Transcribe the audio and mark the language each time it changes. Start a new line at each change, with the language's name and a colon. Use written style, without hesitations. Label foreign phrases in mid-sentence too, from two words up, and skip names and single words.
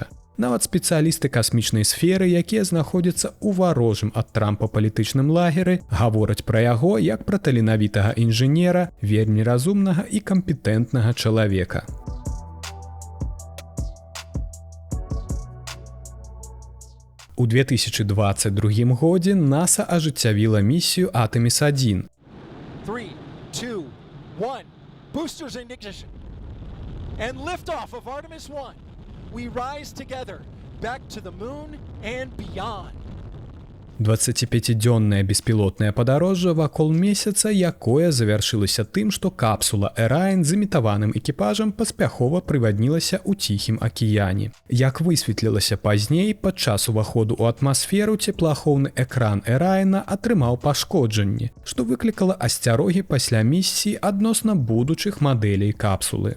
Belarusian: Нават спецыялісты касмічнай сферы, якія знаходзяцца ў варожым ад Трампа палітычным лагеры, гавораць пра яго як пра таленавітага інжынера, вельмі разумнага і кампетэнтнага чалавека. У 2022 годзе НАСА ажыццявіла місію Артеміс-1.
English: 3, 2, 1. Boosters in ignition. And liftoff of Artemis 1. We rise together back to the moon and beyond.
Belarusian: 25-дзённае беспілотнае падарожжа вакол месяца, якое завяршылася тым, што капсула Orion з імітаваным экіпажам паспяхова прываднілася ў Ціхім акіяне. Як высветлілася пазней, падчас уваходу ў атмасферу цеплаахоўны экран Orion атрымаў пашкоджанні, што выклікала асцярогі пасля місіі адносна будучых мадэлей капсулы.